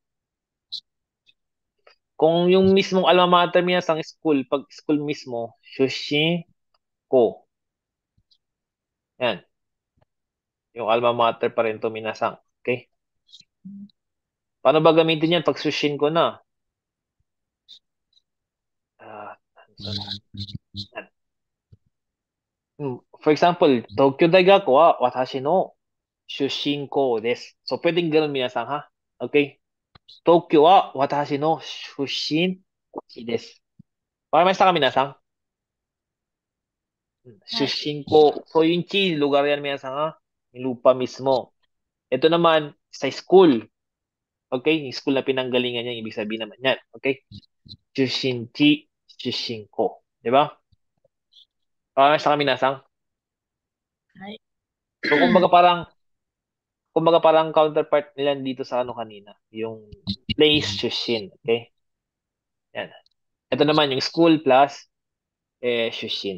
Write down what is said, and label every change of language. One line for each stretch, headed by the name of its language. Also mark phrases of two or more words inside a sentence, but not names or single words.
Filipino: Kung yung mismong
English: alma mater
Filipino: niya sa school, pag school mismo, Shushin ko. Yan. Yung
English: alma mater
Filipino: pa rin to minasang. Okay? Paano ba gamitin yan pag Shushin ko na? Ah, yan. For example,
Japanese: 東京大学は私の出身校です.
Filipino: So, pwedeng ganun minasang ha? Okay?
Japanese: 東京は私の出身です.
Filipino: Para may sa minasang? Shushin ko. So, yung chi, lugar yan minasang ha? Yung lupa mismo. Ito naman, sa school. Okay? Yung school na pinanggalingan niya, ibig sabihin naman yan. Okay?
Japanese: 出身地、出身校.
Filipino: Di ba? Sa kaminasang. Ay. So, kumbaga parang counterpart nila dito sa ano kanina, yung place shushin, okay? Yan. Ito naman yung school plus shushin.